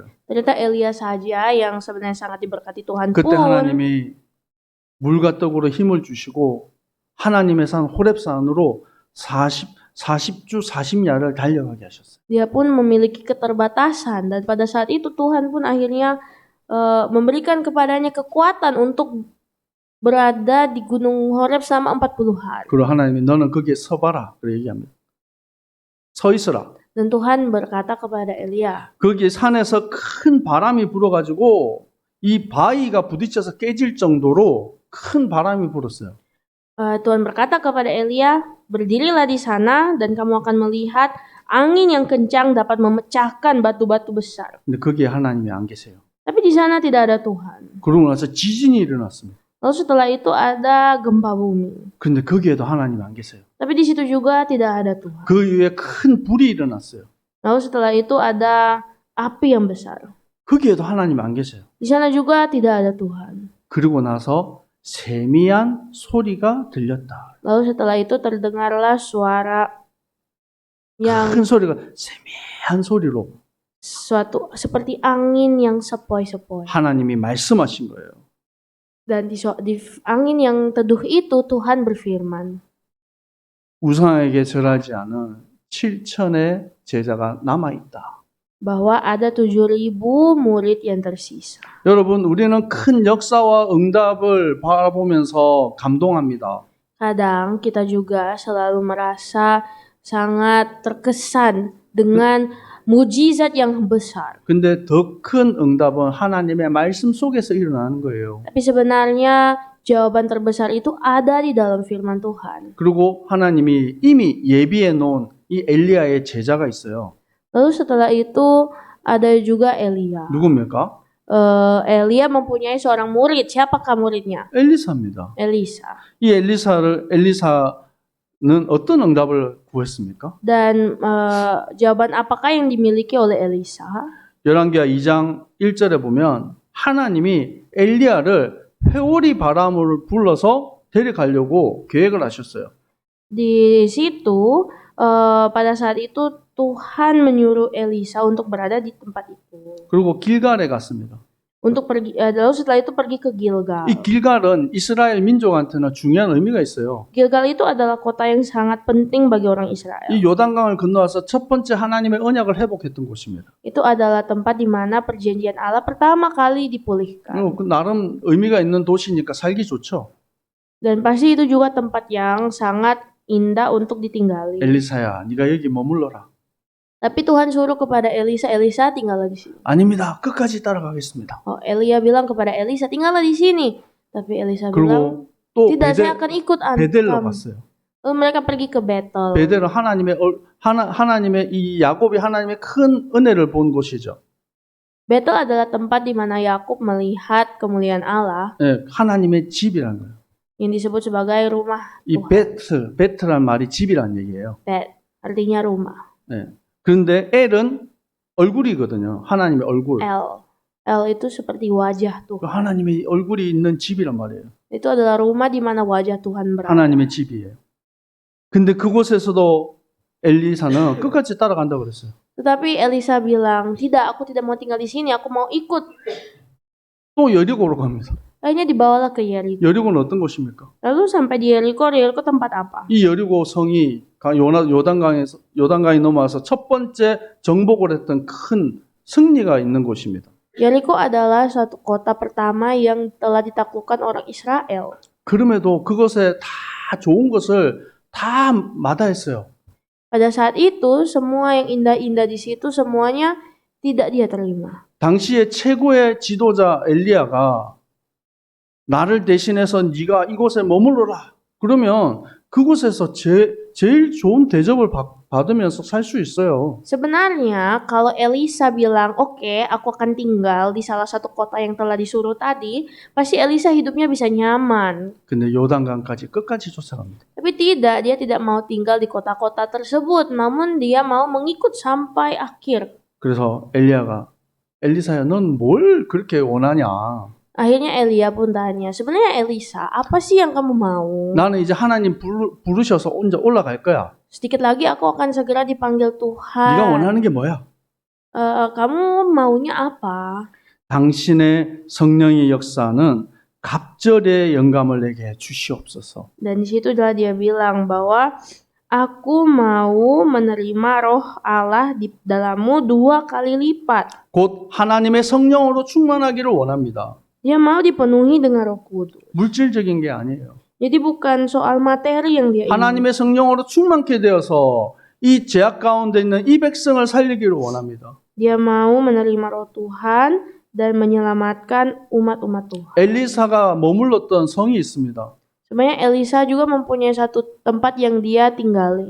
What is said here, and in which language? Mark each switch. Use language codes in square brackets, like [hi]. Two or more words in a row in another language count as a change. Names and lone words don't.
[id] Ternyata Elia saja yang sebenarnya sangat diberkati Tuhan [ko] 그때 [id] pun. [ko] 하나님이 물과 떡으로 힘을 주시고 하나님의 산 호렙산으로 40주 40야를 달려가게 하셨어요. [id] Dia pun memiliki keterbatasan dan pada saat itu Tuhan pun akhirnya memberikan kepadanya kekuatan untuk berada di Gunung Horeb selama 40 hari. [ko] 그리고 하나님이 너는 거기에 서봐라. 그렇게 얘기합니다. 서 있어라. [id] Dan Tuhan berkata kepada Elia, [ko] 거기 산에서 큰 바람이 불어가지고 이 바위가 부딪혀서 깨질 정도로 큰 바람이 불었어요. [id] Tuhan berkata kepada Elia, berdirilah di sana dan kamu akan melihat angin yang kencang dapat memecahkan batu-batu besar. [ko] 근데 거기에 하나님이 안 계세요. [id] Tapi di sana tidak ada Tuhan. [ko] 그러고 나서 지진이 일어났습니다. [id] Lalu setelah itu ada gempa bumi. [ko] 근데 거기에도 하나님이 안 계세요. [id] Tapi di situ juga tidak ada Tuhan. [ko] 그 위에 큰 불이 일어났어요. [id] Lalu setelah itu ada api yang besar. [ko] 거기에도 하나님 안 계세요. [id] Di sana juga tidak ada Tuhan. [ko] 그리고 나서 세미한 소리가 들렸다. [id] Lalu setelah itu terdengarlah suara yang [ko] 큰 소리가 세미한 소리로 [id] suatu seperti angin yang sepoi-sepoi. [ko] 하나님이 말씀하신 거예요. [id] Dan di angin yang teduh itu Tuhan berfirman, [ko] 우상에게 절하지 않은 7천의 제자가 남아있다. [id] bahwa ada 7.000 murid yang tersisa. [ko] 여러분, 우리는 큰 역사와 응답을 바라보면서 감동합니다. [id] Kadang kita juga selalu merasa sangat terkesan dengan mujizat yang besar. [ko] 근데 더 큰 응답은 하나님의 말씀 속에서 일어나는 거예요. [id] Tapi sebenarnya jawaban terbesar itu ada di dalam firman Tuhan. [ko] 그리고 하나님이 이미 예비해 놓은 이 엘리야의 제자가 있어요. [id] Lalu setelah itu ada juga Elia. [ko] 누굽니까? [id] Elia mempunyai seorang murid. Siapakah muridnya? [ko] 엘리사입니다. [id] Elisa. [ko] 이 엘리사는 어떤 응답을 구했습니까? [id] Dan jawaban apakah yang dimiliki oleh Elisa? [ko] 열왕기하 2장 1절에 보면 하나님이 엘리야를 회오리 바람을 불러서 데려가려고 계획을 하셨어요. [id] Di situ pada saat itu Tuhan menyuruh Elisa untuk berada di tempat itu. [ko] 그리고 길갈에 갔습니다. [id] Untuk pergi, lalu setelah itu pergi ke Gilgal. [ko] 이 길갈은 이스라엘 민족한테는 중요한 의미가 있어요. [id] Gilgal itu adalah kota yang sangat penting bagi orang Israel. [ko] 이 요단강을 건너와서 첫 번째 하나님의 언약을 회복했던 곳입니다. [id] Itu adalah tempat di mana perjanjian Allah pertama kali dipulihkan. [ko] 그 나름 의미가 있는 도시니까 살기 좋죠. [id] Dan pasti itu juga tempat yang sangat indah untuk ditinggali. [ko] 엘리사야, 네가 여기 머물러라. [id] Tapi Tuhan suruh kepada Elisa, Elisa tinggallah di sini. [ko] 아닙니다. 끝까지 따라가겠습니다. [id] Oh, Elia bilang kepada Elisa, tinggallah di sini. Tapi Elisa bilang, [ko] 그리고 또 [id] tidak, saya akan ikut [ko] 베델로 [id] kamu. [ko] 갔어요. [id] Lalu mereka pergi ke Betel. [ko] 베델은 하나님의 이 야곱이 하나님의 큰 은혜를 본 곳이죠. [id] Betel adalah tempat di mana Yakub melihat kemuliaan Allah [ko] 예, 하나님의 집이라는 거예요. [id] yang disebut sebagai rumah [ko] 이 베트란 말이 집이란 얘기예요. [id] Bet, artinya rumah. [ko] 예. 그런데 엘은 얼굴이거든요. 하나님의 얼굴. [id] El itu seperti wajah Tuhan. [ko] 하나님의 얼굴이 있는 집이란 말이에요. Itu adalah rumah di mana wajah Tuhan berada. 하나님의 집이에요. 근데 그곳에서도 엘리사는 끝까지 따라간다고 그랬어요. [id] Tetapi Elisa bilang, tidak, aku tidak mau tinggal di sini, aku mau ikut. [ko] 또 여리고로 갑니다. [id] Akhirnya dibawalah ke Yeriko. [ko] 여리고는 어떤 곳입니까? [id] Lalu sampai di Yeriko, Yeriko tempat apa? [ko] 이 여리고 성이 요단강이 넘어와서 첫 번째 정복을 했던 큰 승리가 있는 곳입니다. [id] Yeriko adalah suatu kota pertama yang telah ditaklukkan orang Israel. [ko] 그럼에도 그것에 다 좋은 것을 다 마다했어요. [id] Pada saat itu, semua yang indah-indah di situ semuanya tidak dia terima. [ko] 당시의 최고의 지도자 엘리야가 나를 대신해서 네가 이곳에 머물러라. 그러면 그곳에서 제일 좋은 대접을 받으면서 살 수 있어요. [id] Sebenarnya kalau Elisa bilang, oke, aku akan tinggal di salah satu kota yang telah disuruh tadi, pasti Elisa hidupnya bisa nyaman. [ko] 근데 요단강까지 끝까지 쫓아갑니다. [id] Tapi tidak, dia tidak mau tinggal di kota-kota tersebut, namun dia mau mengikut sampai akhir. [ko] 그래서 엘리사야, 넌 뭘 그렇게 원하냐? [id] Akhirnya Elia pun tanya, sebenarnya Elisa, apa sih yang kamu mau? [ko] 나는 이제 하나님 부르셔서 혼자 올라갈 거야. [id] Sedikit lagi aku akan segera dipanggil [ko] 네가 [id] Tuhan. [ko] 원하는 게 뭐야? [id] Kamu maunya apa? [ko] 당신의 성령의 역사는 갑절의 영감을 내게 주시옵소서. [id] Dan di situ adalah dia bilang bahwa aku mau menerima roh Allah di dalammu 2 kali lipat. [ko] 곧 하나님의 성령으로 충만하기를 원합니다. [id] Dia mau dipenuhi dengan Roh Kudus. [ko] 물질적인 게 아니에요. [id] Jadi bukan soal materi yang dia ingin. [ko] 하나님의 성령으로 충만케 되어서 이 제약 가운데 있는 이 백성을 살리기를 원합니다. [id] Dia mau menerima Roh Tuhan dan menyelamatkan umat-umat Tuhan. [ko] 엘리사가 머물렀던 성이 있습니다. [id] Sebenarnya Elisa juga mempunyai satu tempat yang dia tinggali.